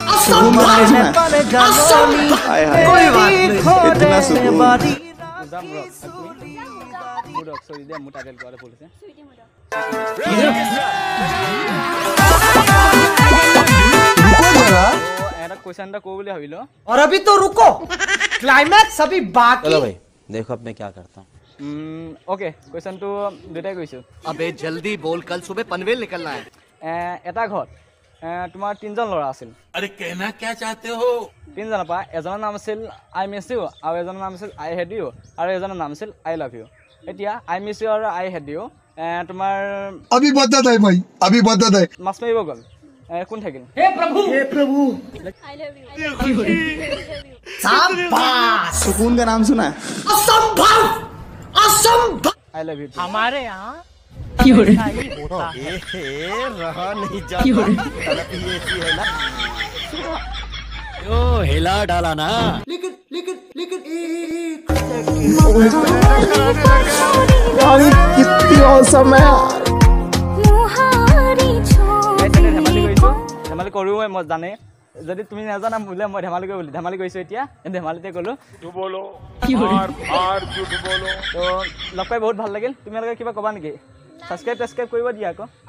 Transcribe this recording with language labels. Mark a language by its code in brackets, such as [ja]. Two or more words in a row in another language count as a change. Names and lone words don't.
[as] চৰি দিয়া মোৰ টাইটেল কৰাটো ভুল হৈছে এটা কুৱেশ্যন এটা কৰো বুলি ভাবিলো [hi] और अभी तो रुको क्लाइमैक्स अभी बाकी चलो भाई देखो अब मैं क्या करता हूँ [as] ओके कुৱেশ্যনটো দুটাই কৈছো [hi] अबे जल्दी बोल कल सुबह पनवेल निकलना है [as] এটা ঘৰত তোমাৰ 3জন ল'ৰা আছিল [hi] अरे कहना क्या चाहते हो [as] 3জনৰ পৰা এজনৰ নাম আছিল [en] I miss you [as] আৰু এজনৰ নাম আছিল [en] I hate you [as] আৰু এজনৰ নাম আছিল [en] I love you [as] এতিয়া [en] I miss you [as] আৰু [en] I hate you [as] তোমাৰ [hi] अभी बता दे भाई अभी बता दे [as] মাছ মাৰিব গ'ল কোন থাকিল [hi] हे प्रभु [en] I love you [hi] शाबाश सुकून का नाम सुना है असंभव असंभव [en] I love you [hi] हमारे यहाँ रहा नहीं जाता हिला डाला ना लेकिन कितनी औसम है [as] ধেমালি কৰোঁ মই জানে যদি তুমি নাজানা বোলে মই ধেমালি কৰিছোঁ এতিয়া ধেমালিতে ক'লোঁ তো লগ পাই বহুত ভাল লাগিল তোমালোকে কিবা ক'বা নেকি ছাবস্ক্ৰাইব কৰিব দিয়া আকৌ